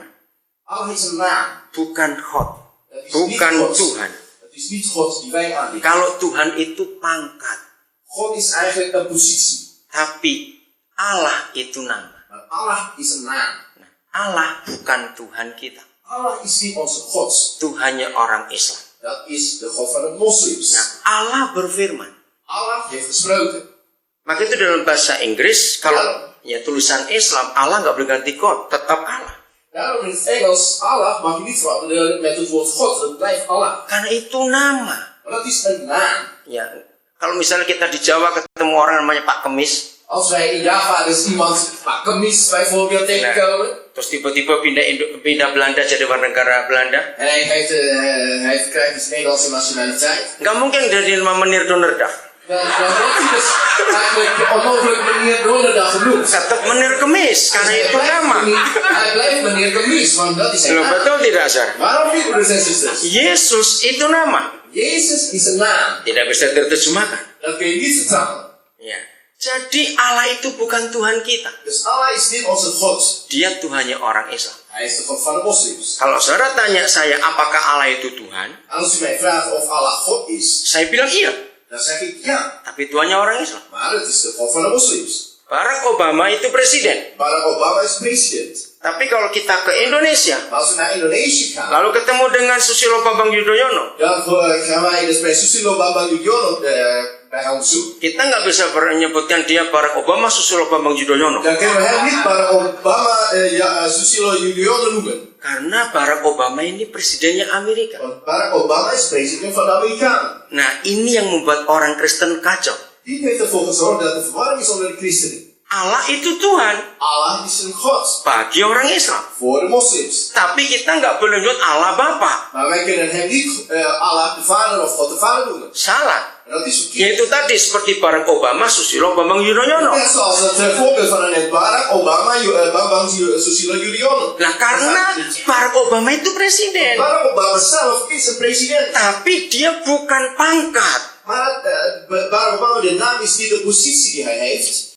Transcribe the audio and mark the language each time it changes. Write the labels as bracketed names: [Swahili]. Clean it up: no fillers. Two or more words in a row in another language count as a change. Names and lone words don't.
[Dutch] Allah is een naam. [Indonesian] Bukan God. [Dutch] Dat is [Indonesian] Bukan [Dutch] niet God. [Indonesian] Tuhan. [Dutch] Het is niet God die wij aanbidden. [Indonesian] Kalau Tuhan itu pangkat. [Dutch] God is eigenlijk een positie. [Indonesian] Tapi Allah itu nama. [Dutch] Maar Allah is een naam. [Indonesian] Nah, Allah bukan Tuhan kita. [Dutch] Allah is niet onze God. [Indonesian] Tuhannya orang Islam. [Dutch] Dat is de God van de moslims. [Indonesian] Nah, Allah berfirman. [Dutch] Allah heeft gesproken. [Indonesian] Maka itu dalam bahasa Inggris, kalau ya tulisan Islam, Allah nggak boleh ganti God, tetap Allah. [Dutch] Daarom in het Engels, Allah mag je niet veranderen met het woord God. Dat blijft Allah. [Indonesian] Karena itu nama. [Dutch] Maar dat is een naam. [Indonesian] Ya, kalau misalnya kita di Jawa ketemu orang namanya Pak Kemis, [Dutch] Als wij in Java dus iemand, Pak Kemis bijvoorbeeld, tegenkomen. [Indonesian] terus tiba-tiba pindah Belanda jadi warga negara Belanda, [Dutch] En hij krijgt dus Nederlandse nationaliteit. [Indonesian] nggak mungkin dari nama [Dutch] meneer Donderdag. Dan wordt hij dus eigenlijk onmogelijk meneer Donderdag genoemd. [Indonesian] Tetap [Dutch] meneer Kemis, [Indonesian] karena itu nama. [Dutch] Hij blijft meneer Kemis, want dat is zijn [Indonesian] Loh, [Dutch] naam. [Indonesian] betul tidak, Sar? [Dutch] Waarom niet, broeders en zusters? [Indonesian] Yesus itu nama. [Dutch] Jezus is een naam. [Indonesian] Tidak bisa diterjemahkan. [Dutch] Dat kun je niet vertalen. [Indonesian] Ya. Jadi Allah itu bukan Tuhan kita. [Dutch] Dus Allah is niet onze God. [Indonesian] Dia Tuhannya orang Islam. [Dutch] Hij is de God van de moslims. [Indonesian] Kalau saudara tanya saya apakah Allah itu Tuhan, [Dutch] En als u mij vraagt of Allah God is, [Indonesian] saya bilang iya. [Dutch] dan zeg ik ja. [Indonesian] Tapi Tuhannya orang Islam. [Dutch] Maar het is de God van de moslims. [Indonesian] Barack Obama itu presiden. [Dutch] Barack Obama is president. [Indonesian] Tapi kalau kita ke Indonesia, [Dutch] Maar als we naar Indonesië gaan, [Indonesian] lalu ketemu dengan Susilo Bambang Yudhoyono, [Dutch] dan gaan wij dus bij Susilo Bambang Yudhoyono bij hem zoeken. [Indonesian] kita nggak bisa menyebutkan dia Barack Obama Susilo Bambang Yudhoyono. [Dutch] Dan kunnen we hem niet Barack Obama Susilo Yudhoyono noemen. [Indonesian] Karena Barack Obama ini presidennya Amerika. [Dutch] Want Barack Obama is president van de Amerikanen. [Indonesian] Nah, ini yang membuat orang Kristen kacau. [Dutch] Die heeft ervoor gezorgd dat er verwarring is onder de christenen. [Indonesian] Allah itu Tuhan [Dutch] Allah is een God [Indonesian] bagi orang Islam. [Dutch] voor de moslims. [Indonesian] Tapi kita nggak boleh nyebut Allah Bapa. [Dutch] Maar wij kunnen hem niet Allah de Vader of God de Vader noemen. [Indonesian] Salah. [Dutch] En dat is verkeerd. [Indonesian] Yaitu tadi seperti Barack Obama, Susilo Bambang Yudhoyono. [Dutch] Net zoals het voorbeeld van net Barack Obama, Bambang Susilo Yudhoyono. [Indonesian] Nah, karena Barack Obama itu presiden. [Dutch] Barack Obama zelf is een president. [Indonesian] Tapi dia bukan pangkat. [Dutch] Maar Barack Obama, de naam is niet de positie die hij heeft.